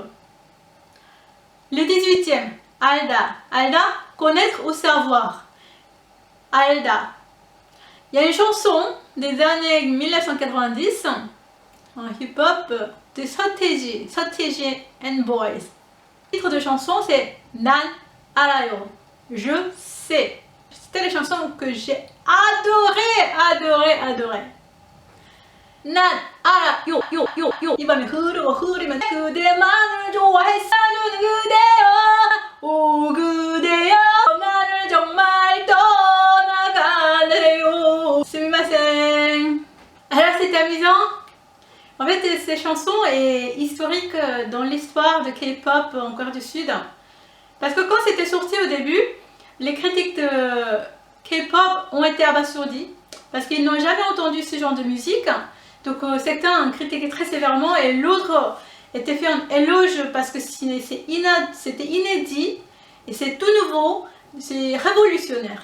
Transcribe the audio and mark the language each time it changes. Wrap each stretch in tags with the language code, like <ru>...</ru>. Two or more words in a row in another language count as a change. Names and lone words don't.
<fr>Le 18e,</fr> <ko>알다. 알다,</ko> <fr>connaître ou savoir. 알다. Il y a une chanson des années 1990 en hip-hop de 서태지 and Boys. Le titre de chanson c'est</fr> <ko>난 알아요.</ko> <fr>Je sais. C'était les chansons que j'ai adoré.</fr> <ko>난 알아요. 이 밤이 흐르면 그대만을 좋아했어주는 그대여. 오 그대여 나를 정말 떠나가네요.</ko> <ja>스미마셍.</ja> <fr>Alors c'est amusant. En fait, ces chansons est historique dans l'histoire de K-pop en Corée du Sud. Parce que quand c'était sorti au début, les critiques de K-pop ont été abasourdis. Parce qu'ils n'ont jamais entendu ce genre de musique. Donc certains critiquaient très sévèrement et l'autre était fait un éloge parce que c'était inédit et c'est tout nouveau, c'est révolutionnaire.</fr>